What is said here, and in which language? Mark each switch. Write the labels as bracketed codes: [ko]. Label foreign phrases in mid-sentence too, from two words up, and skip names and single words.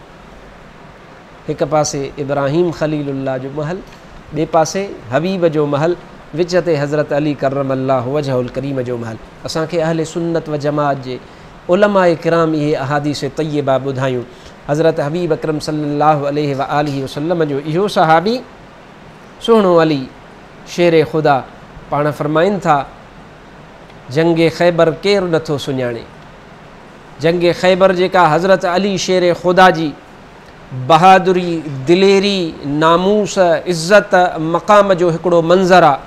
[sd] हिक पासे इब्राहीम ख़लीलुल्लाह जो महल, ॿिए पासे हबीब जो महल, विच ते हज़रत अली [ar] كرم الله وجهه الكريم [sd] जो महल। असांखे अहले सुन्नत व जमात जे उलमाए किराम इहे अहादीस तय्यबा ॿुधायूं। हज़रत हबीब अकरम [ar] صلى الله عليه وآله وسلم [sd] जो इहो सहाबी सुहिणो अली शेर ख़ुदा पाण फ़रमाइनि था जंगे ख़ैबर केरु नथो सुञाणे। जंगे ख़ैबर जेका हज़रत अली शेर ख़ुदा जी बहादुरी, दिलेरी, नामूस, इज़्ज़त, मक़ाम जो हिकिड़ो मंज़र आहे।